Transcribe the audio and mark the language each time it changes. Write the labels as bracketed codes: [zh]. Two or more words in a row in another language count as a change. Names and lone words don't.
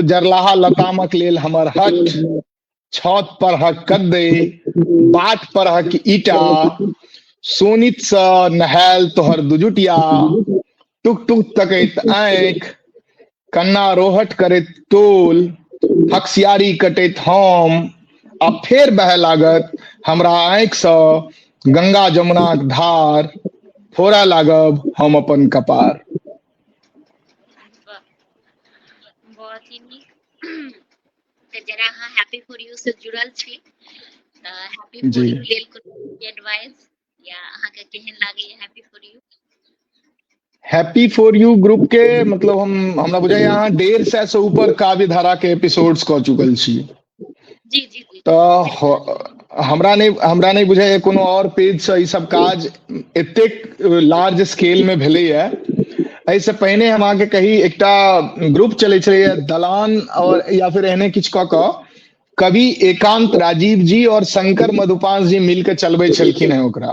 [mai] जरलाहा लतामक लेल हमर हट, छत परहक कद्दै, बाट परहक ईटा, सोनित सँ नहायल तोहर दुजुटिया, टुक टुक तकैत आँखि, कन्ना रोहट करैत टोल, हकसियारी कटैत हम, आ फेर बहय लागत हमरा आँखि सँ गंगा जमुनाक धार, फोड़य लागब हम अपन कपार। वाह, बहुत ही नीक। तऽ जरा अहाँ हैप्पी फॉर यू से जुड़ल छी, तऽ हैप्पी फॉर जी, यू लेल कोनो एडवाइस या अहाँके केहन लागैए हैप्पी फॉर यू? हैप्पी फॉर यू ग्रुप के मतलब हमरा बुझाइए अहाँ 150 से ऊपर काव्य धारा के एपिसोड्स कऽ चुकल छी। जी जी जी तो बिल्कुल। हमरा नहीं बुझाइए कोनो और पेज से ई सब काज एतेक [en] large scale [mai] में भेलैए। एहिसँ पहिने हम अहाँके कही एकटा ग्रुप चलै छलैए दलान और या फिर एहने किछु कऽ कऽ कवि एकांत राजीव जी और शंकर मधुपांस जी मिलके चलबै छलखिन हेँ ओकरा।